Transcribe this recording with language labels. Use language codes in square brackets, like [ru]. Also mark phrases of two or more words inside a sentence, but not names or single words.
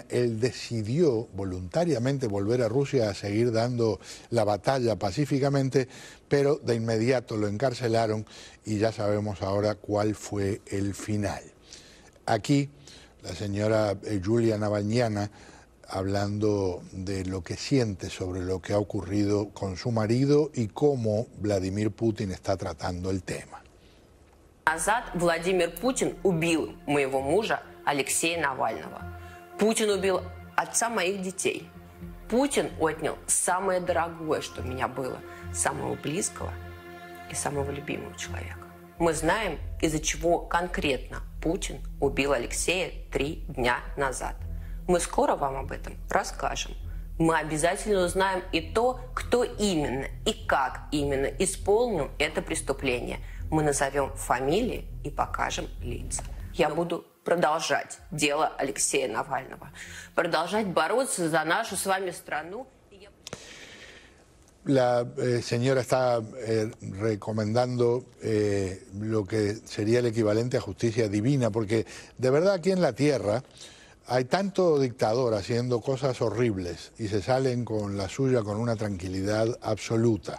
[es] Él decidió voluntariamente volver a Rusia a seguir dando la batalla pacíficamente, pero de inmediato lo encarcelaron y ya sabemos ahora cuál fue el final. Aquí la señora Yulia Navalnyana hablando de lo que siente sobre lo que ha ocurrido con su marido y cómo Vladimir Putin está tratando el tema. [ru] Назад Владимир Путин убил моего мужа Алексея Навального. Путин убил отца моих детей. Путин отнял самое дорогое, что у меня было, самого близкого и самого любимого человека. Мы знаем, из-за чего конкретно Путин убил Алексея 3 дня назад. Мы скоро вам об этом расскажем. Мы обязательно узнаем и то, кто именно и как именно исполнил это преступление. Мы назовем фамилии и покажем лица. Я буду продолжать дело Алексея Навального, продолжать бороться за нашу с вами страну. [es] La señora está recomendando lo que sería el equivalente a justicia divina, porque de verdad aquí en la tierra hay tanto dictador haciendo cosas horribles y se salen con la suya con una tranquilidad absoluta.